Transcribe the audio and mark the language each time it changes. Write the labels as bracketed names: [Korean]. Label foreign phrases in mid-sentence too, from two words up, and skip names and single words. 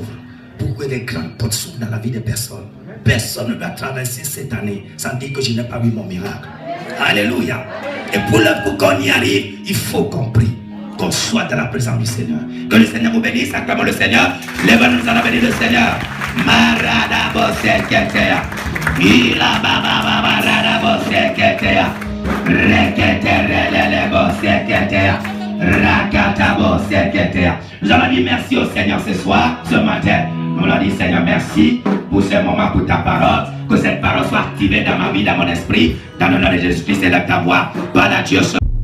[French] Pour que les grandes portes s'ouvrent dans la vie des personnes. Personne ne va traverser cette année sans dire que je n'ai pas vu mon miracle. Alléluia. Et pour qu'on y arrive, il faut qu'on prie. Qu'on soit dans la présence du Seigneur. Que le Seigneur vous bénisse. Acclamons le Seigneur. Lève-nous, nous allons bénir le Seigneur. Marada boseketea. Ila baba baba rada boseketea. Reketerele boseketea. Rakata boseketea. Nous allons dire merci au Seigneur ce soir, ce matin. Nous allons dire Seigneur merci pour ce moment, pour ta parole. Que cette parole soit activée dans ma vie, dans mon esprit. Dans le nom de Jésus-Christ, élève ta voix. Parle à Dieu.